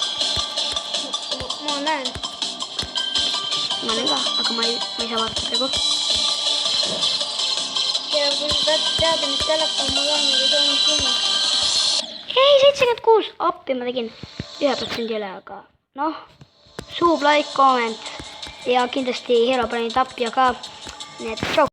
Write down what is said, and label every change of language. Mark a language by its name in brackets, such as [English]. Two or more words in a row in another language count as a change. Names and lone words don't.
[Estonian] Ma näen. Ma olen ka, aga ma ei saa vaadata praegu. Ja kui sa teada, mis telefon mul on, või see on sinna. Ei, 76. Appi ma tegin 1% üle, aga noh. [English] Sub, like, comment [Estonian] ja kindlasti Hero pani tapja ka. Nii et tšau.